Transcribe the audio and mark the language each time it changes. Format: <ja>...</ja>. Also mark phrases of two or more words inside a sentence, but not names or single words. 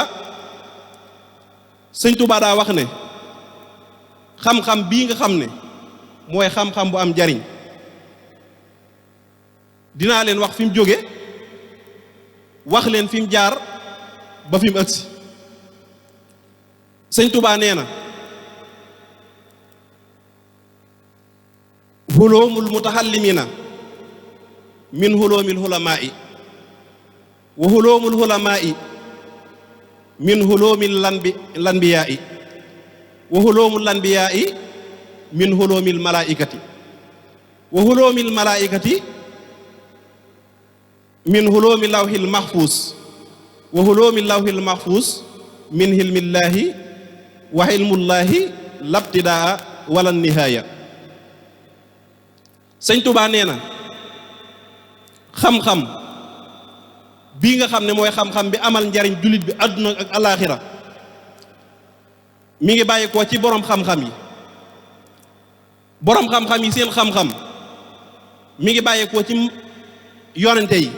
<wo>Tuubaa daa wax ne xam-xam bii nga xam ne mooy xam-xam bu am jariñ dinaa leen wax fi mu jóge wax leen fi mu jaar ba fi mu agsi sëñ Tuubaa nee na</wo> <ar>علوم المتعلمين من علوم العلماء وعلوم العلماء من علوم الأنبياء وعلوم الأنبياء من علوم الملائكة وعلوم الملائكة من علوم اللوح المحفوظ وعلوم اللوح المحفوظ من علم الله وعلم الله لا ابتداء ولا نهاية.</ar> <wo>Sëñ Tuubaa nee na xam-xam bii nga xam ne mooy xam-xam bi amal njariñ jullit bi àdduna ak alaaxira mi ngi bàyyi ko ci boroom xam-xam yi. boroom xam-xam yi seen xam-xam mi ngi bàyyi ko ci yonente yi.</wo>